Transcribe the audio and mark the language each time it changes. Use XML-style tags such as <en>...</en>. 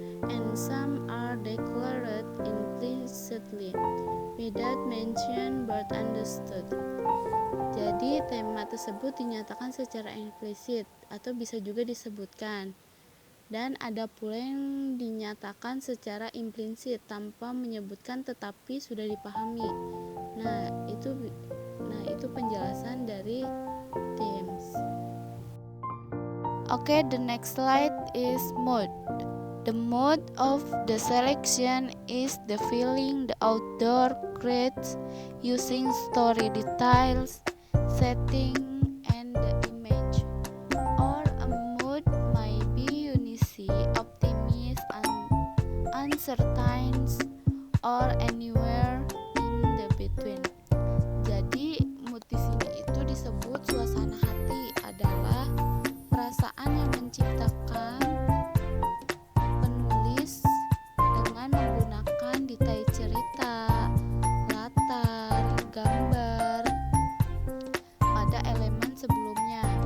<en>and some are declared implicitly without mention but understood.</en> <id>Jadi tema tersebut dinyatakan secara implisit atau bisa juga disebutkan. Dan ada pula yang dinyatakan secara implisit tanpa menyebutkan tetapi sudah dipahami. Nah, itu penjelasan dari themes.</id> <en>Okay, the next slide is mood. The mood of the selection is the feeling the author creates using story details, setting, and the image. Or a mood might be uneasy, optimist, uncertain, or anywhere in the between.</en> <id>Jadi mood di sini itu disebut suasana hati, adalah perasaan yang menciptakan penulis dengan menggunakan detail cerita, latar, gambar pada elemen sebelumnya.</id>